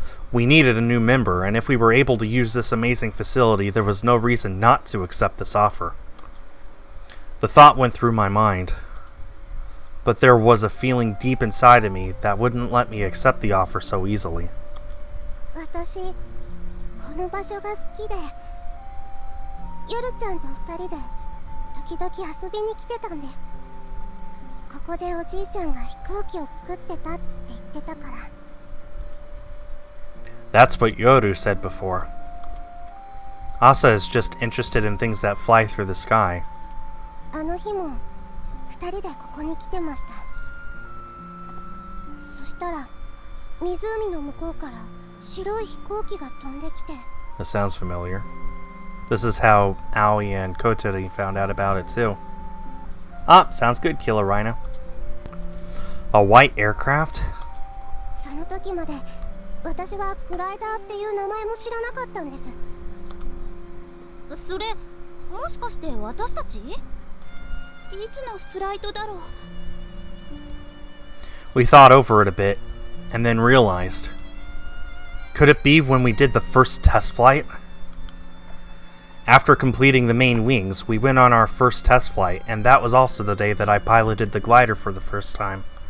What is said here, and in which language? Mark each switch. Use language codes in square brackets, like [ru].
[en] We needed a new member, and if we were able to use this amazing facility, there was no reason not to accept this offer. The thought went through my mind, but there was a feeling deep inside of me that wouldn't let me accept the offer so easily. [ja] 私この場所が好きで夜ちゃんと二人で時々遊びに来てたんです。ここでおじいちゃんが飛行機を作ってたって言ってたから。 [en] That's what Yoru said before. Asa is just interested in things that fly through the sky. [ja] あの日も二人でここに来てました。そしたら湖の向こうから白い飛行機が飛んできて。 [en] That sounds familiar. This is how Aoi and Kotori found out about it too. Ah, sounds good, Killer Rhino. A white aircraft? [ja] その時まで私はグライダーっていう名前も知らなかったんです。それもしかして私たち？いつのフライトだろう？ [en] We thought over it a bit, and then realized. Could it be when we did the first test flight? After completing the main wings, we went on our first test flight, and that was also the day that I piloted the glider for the first time.